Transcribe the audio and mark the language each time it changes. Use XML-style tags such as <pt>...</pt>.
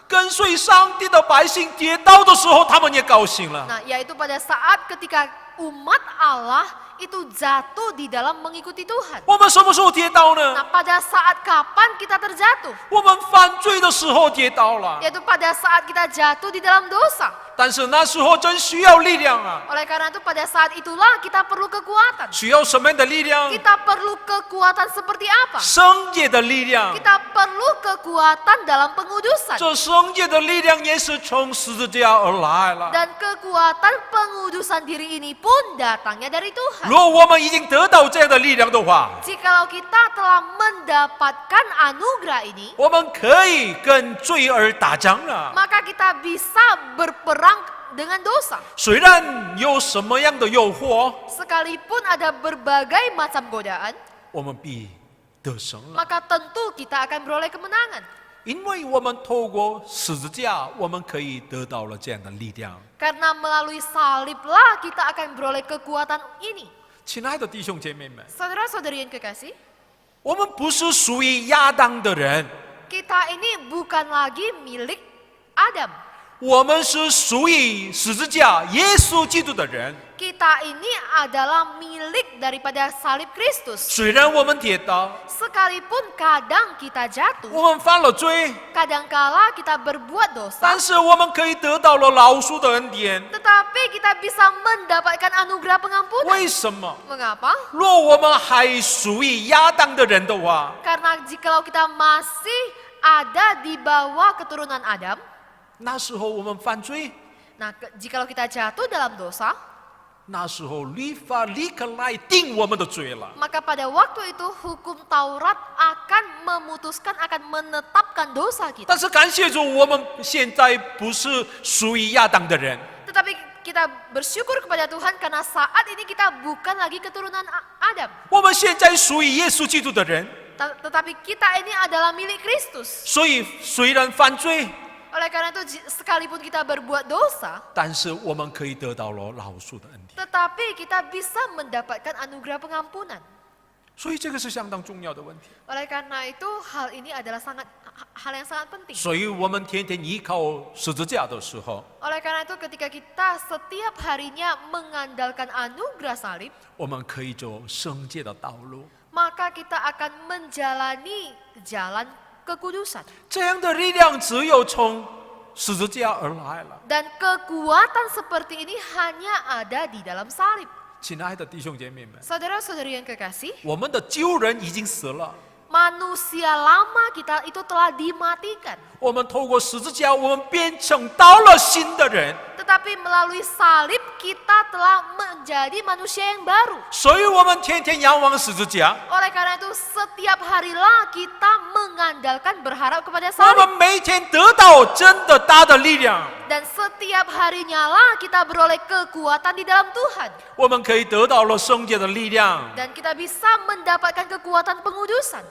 <zh>跟随上帝的百姓跌倒的时候，他们也高兴了。</zh> <id>Nah, yaitu pada saat ketika umat Allah itu jatuh di dalam mengikuti Tuhan.</id> <zh>我们什么时候跌倒</zh> <id>Nah,</id> <zh>呢？</zh> <id>pada saat kapan kita terjatuh?</id> <zh>我们犯罪的时候跌倒了。</zh> <id>Yaitu pada saat kita jatuh di dalam dosa.</id> <zh>但是那时候真需要力量啊！</zh> <id>Oleh karena itu pada saat itulah kita perlu kekuatan.</id> <zh>需要什么样的力量？</zh> <id>Kita perlu kekuatan seperti apa?</id> <zh>圣洁的力量。</zh> <id>Kita perlu kekuatan dalam pengudusan.</id> <zh>这圣洁的力量也是从十字架而来了。</zh> <id>Dan kekuatan pengudusan diri ini pun datangnya dari Tuhan.</id> <zh>如果我们已经得到这样的力量的话，</zh> <id>Jikalau kita telah mendapatkan anugerah ini,</id> <zh>我们可以跟罪儿打仗了。</zh> <id>maka kita bisa berperang dengan dosa.</id> <zh>虽然有什么样的诱惑，</zh> <id>Sekalipun ada berbagai macam godaan,</id> <zh>我们必得胜了，</zh> <id>maka tentu kita akan beroleh kemenangan.</id> <zh>因为我们透过十字架，我们可以得到了这样的力量。</zh> <id>Karena melalui saliblah kita akan beroleh kekuatan ini.</id> <zh>亲爱的弟兄姐妹们，</zh> <id>Saudara-saudari yang kekasih,</id> <zh>我们不是属于亚当的人，</zh> <id>kita ini bukan lagi milik Adam.</id> <zh>我们是属于十字架耶稣基督的人。</zh> <id>Kita ini adalah milik daripada salib Kristus.</id> <zh>虽然我们跌倒，</zh> <id>Sekalipun kadang kita jatuh,</id> <zh>我们犯了罪，</zh> <id>kadangkala kita berbuat dosa,</id> <zh>但是我们可以得到了饶恕的恩典。</zh> <id>tetapi kita bisa mendapatkan anugerah pengampunan.</id> <zh>为什么？</zh> <id>Mengapa?</id> <zh>若我们还属于亚当的人的话，</zh> <id>Karena jikalau kita masih ada di bawah keturunan Adam,</id> <zh>那时候我们犯罪，</zh> <id>nah jikalau kita jatuh dalam dosa,</id> <zh>那时候律法立刻来定我们的罪了。</zh> <id>maka pada waktu itu hukum Taurat akan memutuskan, akan menetapkan dosa kita.</id> <zh>但是感谢主，我们现在不是属于亚当的人，</zh> <id>Tetapi kita bersyukur kepada Tuhan karena saat ini kita bukan lagi keturunan Adam.</id> <zh>我们现在属于耶稣基督的人。</zh> <id>Tetapi kita ini adalah milik Kristus.</id> <zh>所以虽然犯罪，</zh> <id>Oleh karena itu sekalipun kita berbuat dosa,</id> <zh>但是我们可以得到了饶恕的恩典。</zh> <id>tetapi kita bisa mendapatkan anugerah pengampunan.</id> <zh>所以这个是相当重要的问题。</zh> <id>Oleh karena itu hal ini adalah hal yang sangat penting.</id> <zh>所以我们天天依靠十字架的时候，</zh> <id>Oleh karena itu ketika kita setiap harinya mengandalkan anugerah salib,</id> <zh>我们可以走圣洁的道路。</zh> <id>maka kita akan menjalani jalan kekudusan.</id> <zh>这样的力量只有从十字架而来了。</zh> <id>Dan kekuatan seperti ini hanya ada di dalam salib.</id> <zh>亲爱的弟兄姐妹们，</zh> <id>Saudara-saudari yang kekasih,</id> <zh>我们的旧人已经死了，</zh> <id>manusia lama kita itu telah dimatikan.</id> <zh>我们透过十字架，我们变成到了新的人。</zh> <id>Tetapi melalui salib kita telah menjadi manusia yang baru.</id> <zh>所以我们天天仰望十字架，</zh> <id>Oleh karena itu setiap harilah kita mengandalkan berharap kepada salib.</id> <zh>们每天得到真的大的力量，</zh> <id>Dan setiap harinya lah kita beroleh kekuatan di dalam Tuhan.</id> <zh>我们可以得到了圣洁的力量，</zh> <id>Dan kita bisa mendapatkan kekuatan pengudusan.</id>